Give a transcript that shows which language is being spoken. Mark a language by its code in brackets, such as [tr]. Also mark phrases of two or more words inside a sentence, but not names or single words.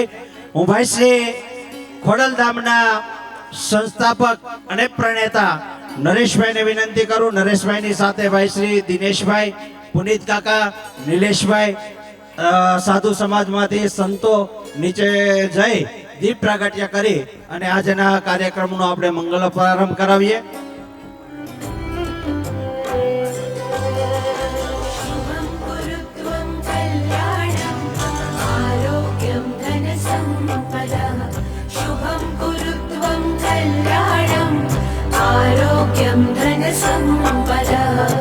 [gu] હું ભાઈ શ્રી ખોડલધામના સંસ્થાપક અને પ્રણેતા નરેશભાઈને વિનંતી કરું. નરેશભાઈની સાથે ભાઈ શ્રી દિનેશભાઈ પુનિત કાકા, નિલેશભાઈ, સાધુ સમાજમાંથી સંતો નીચે જઈ દીપ પ્રાગટ્ય કરી અને આજના કાર્યક્રમનો આપણે મંગલ પ્રારંભ કરાવીએ. [sa] शुभं कुरुत्वं कल्याणम् आरोग्यं धनसम्पदः शुभं कुरुत्वं कल्याणम् आरोग्यं धनसम्पदः